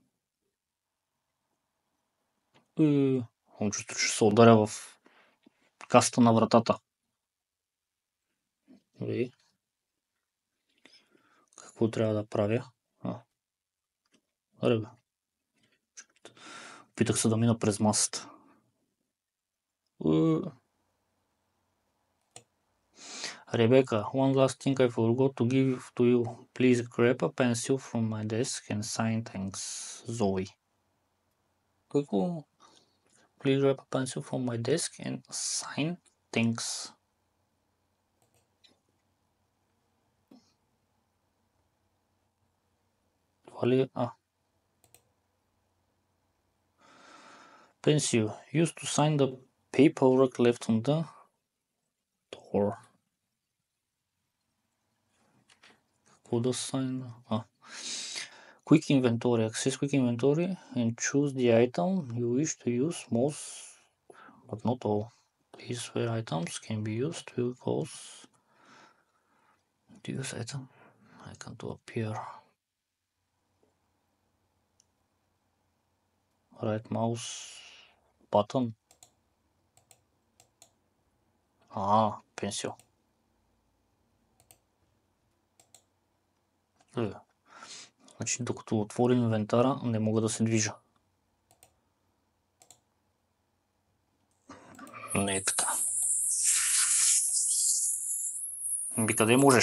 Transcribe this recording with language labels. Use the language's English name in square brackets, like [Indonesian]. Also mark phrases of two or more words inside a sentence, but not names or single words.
[Bulgarian] Имам чувство, че се ударя в касата на вратата. Какво трябва да правя? Аре бе. Опитах се да мина през масата. [English] Rebecca, one last thing I forgot to give to you. Please grab a pencil from my desk and sign thanks, Zoe. [Bulgarian] Какво? [English] Please grab a pencil from my desk and sign thanks. [Bulgarian] Това ли? [English] Pencil. Used to sign the paperwork left on the door. [Bulgarian] Какво да sign? [English] Quick inventory. Access quick inventory and choose the item you wish to use most, but not all. These where items can be used will cause to use item icon to appear. Right mouse button. Pencil. [Bulgarian] Значи докато отворим инвентара, не мога да се движа. Не е така. Къде можеш?